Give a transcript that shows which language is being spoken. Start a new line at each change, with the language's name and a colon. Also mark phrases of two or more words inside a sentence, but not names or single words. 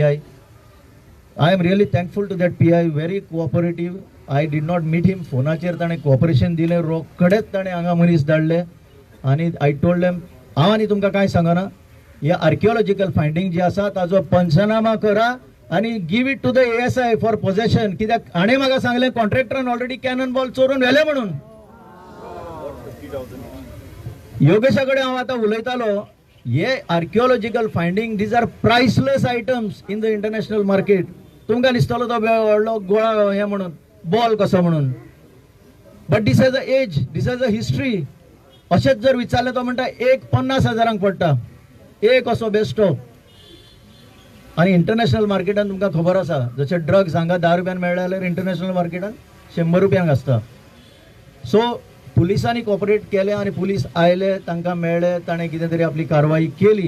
English: I am really thankful to that PI, very cooperative. I did not meet him.
Konkani: फोनाचेर ताणें कोऑपरेशन दिलें, रोखडेच ताणें हांगा मनीस धाडले. आनी
English: I told them,
Konkani: हांव आनी तुमकां कांय सांगना, हे
English: archaeological finding
Konkani: जे आसा ताजो पंचनामा करा आनी
English: give it to the ASI for possession.
Konkani: कित्याक हाणें म्हाका सांगलें कॉन्ट्रॅक्टरान ऑलरेडी
English: cannon ball
Konkani: चोरून व्हेले म्हणून. योगेशा कडेन हांव आतां उलयतालो, हे
English: archaeological finding, these are priceless items in the international market.
Konkani: तुमकां दिसतलो तो व्हडलो गोळा हें म्हणून, बॉल कसो म्हणून.
English: But this age a age, this age a history.
Konkani: अशेंच जर विचारले तो म्हणटा एक 50,000 पडटा एक असो बेस्टो. आणि
English: international market
Konkani: तुमकां खबर आसा जशे ड्रग्स हांगा 10 रुपयान मेळ्ळे जाल्यार
English: international market
Konkani: 100 रुपयांक आसता. सो पुलिसांनी कॉपरेट केले आणि पुलीस आयले, तांकां मेळ्ळे, ताणें कितें तरी आपली कारवाई केली.